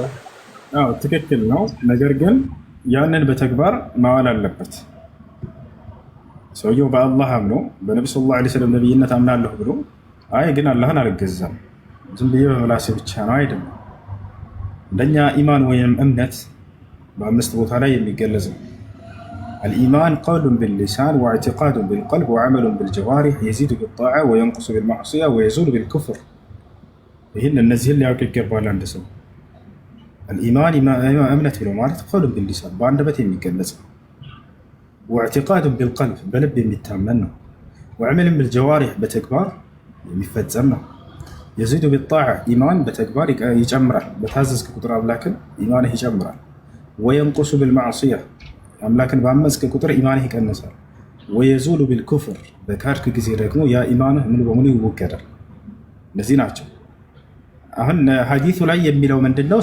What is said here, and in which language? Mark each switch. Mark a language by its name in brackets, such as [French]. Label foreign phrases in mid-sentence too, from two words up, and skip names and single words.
[Amharic] አዎ ትክክል ነው። ነገር ግን ያንን በተግባር ማዋል አለበት። ሰውየው በአላህ አምኖ በነብዩ [Arabic] صلى الله عليه وسلم [Amharic] ነብይነት አምናለሁ ብሎ አይ ግን አላህን አልገዛም ዝም ብዬ በምላሴ ብቻ ነው አይደለም። እንደኛ ኢማን ወይም እምነት በአምስት ቦታ ላይ የሚገለጽ ነው። [Arabic] الإيمان قول باللسان واعتقاد بالقلب وعمل بالجوارح يزيد بالطاعة وينقص بالمعصية ويزول بالكفر. [Amharic] ይህን እነዚህን ሊያውቅ ይገባል አንድ ሰው። الإيمان እምነት ብሎ ማለት [Arabic] قول باللسان [Amharic] በአንደበት የሚገለጽ ነው። [Arabic] واعتقاد بالقلب [Amharic] በልብ የሚታመን ነው። [Arabic] وعمل بالجوارح [Amharic] በተግባር የሚፈጸም ነው። [Arabic] يزيد بالطاعة [Amharic] ኢማን በተግባር ይጨምራል። በታዘዝክ ቁጥር አምላክን ኢማንህ ይጨምራል። [Arabic] وينقص بالمعصية [Amharic] አምላክን ባመፅክ ቁጥር ኢማንህ ይቀንሳል። [Arabic] ويزول بالكفر [Amharic] በካድክ ጊዜ ደግሞ ያ ኢማንህ ሙሉ በሙሉ ይወገዳል። እነዚህ ናቸው። አሁን ሐዲሱ ላይ የሚለው ምንድነው?